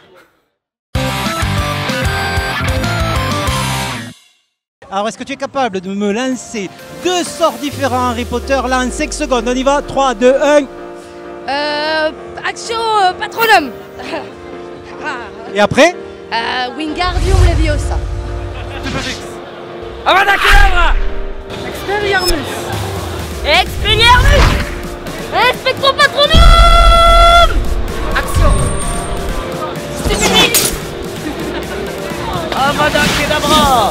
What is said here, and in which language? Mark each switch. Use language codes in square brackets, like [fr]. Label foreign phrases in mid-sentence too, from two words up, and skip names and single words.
[fr] Alors, est-ce que tu es capable de me lancer 2 sorts différents Harry Potter là en 5 secondes? On y va, 3, 2, 1. Action Patronum. Et après? Wingardium Leviosa. Avada Kedavra. Expelliarmus. Expelliarmus. Expectrum Patronum. Action. Stupidité. Avada Kedavra.